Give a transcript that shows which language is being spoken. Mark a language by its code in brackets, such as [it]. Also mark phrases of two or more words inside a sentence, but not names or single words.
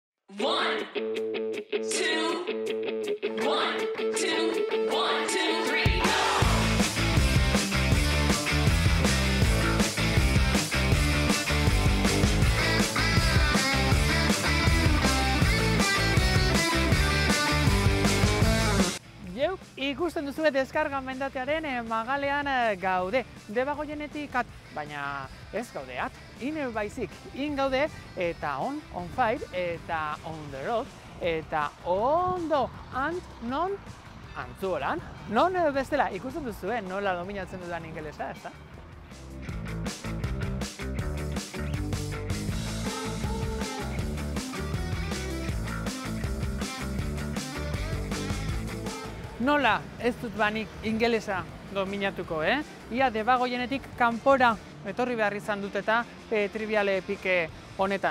[en] One, two, one, two, one, two, three, go! [eu] Ikusten duzue deskarga mendatearen magalean gaude. Debagoienetik baina ez gaude baizik. In gaude eta [en] on fire, [eu] eta [en] on the road, [eu] eta ondo non Antzuolan. Non bestela ikusten duzue nola dominatzen dudan ingelesa, ezta? Nola ez dut banik ingelesa dominatuko, Ia Debagoienetik kanpora etorri behar izan dut eta triviale pike honetan.